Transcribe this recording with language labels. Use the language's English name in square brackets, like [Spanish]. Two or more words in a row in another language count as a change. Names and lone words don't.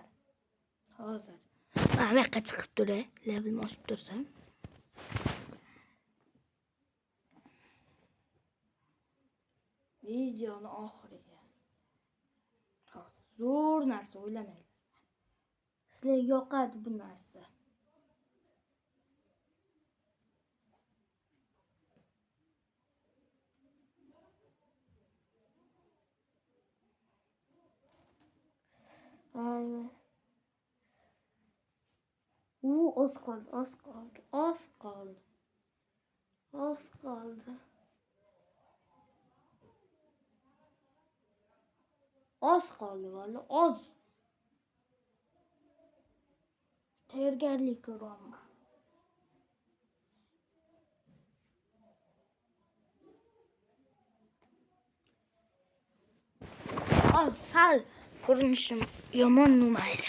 [Uzbek] Hozir ana yoqqa chiqib turay, levelni oshib tursam. Videoni oxiriga. Zo'r narsa o'ylamang. Sizlarga yoqadi bu narsa. Aynen. [Turkish] Az kaldı. Az kaldı valla, az. [Uzbek] Tayyorgarlik ko'raman. Az sal ko'rinishim yomon mayli.